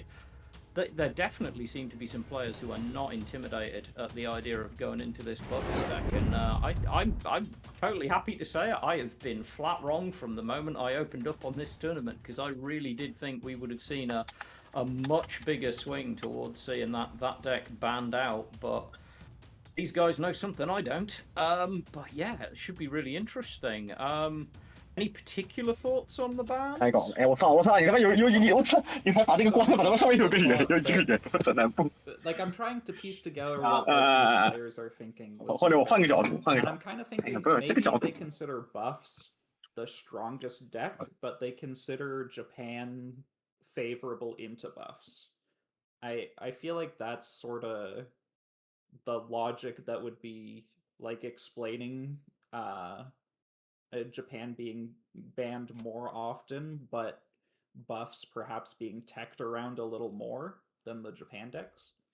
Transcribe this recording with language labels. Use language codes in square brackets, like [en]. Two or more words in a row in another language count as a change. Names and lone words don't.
[en] There definitely seem to be some players who are not intimidated at the idea of going into this buff stack, and I'm totally happy to say I have been flat wrong from the moment I opened up on this tournament, because I really did think we would have seen a much bigger swing towards seeing that deck banned out, but these guys know something I don't. But yeah, it should be really interesting. Any particular thoughts on the bans? [zh] 太講我操！你他媽我操！你還把這個光把他媽上面有個圓，有這個圓，我真難不。 [en] Like, I'm trying to piece together Uh, what like, these players are thinking. With [zh] 或者我 [en] these [zh] 換個 [en] decks. [zh] 角度，換個 [en] And [zh] 角 [en] I'm [zh] 度。 [en] kind of thinking [zh] 不是這個 [en] maybe [zh] 角度 [en] they consider buffs the strongest deck, but they consider Japan favorable into buffs. I feel like that's sort of the logic that would be like explaining Japan being banned more often, but buffs perhaps being teched around a little more than the Japan decks.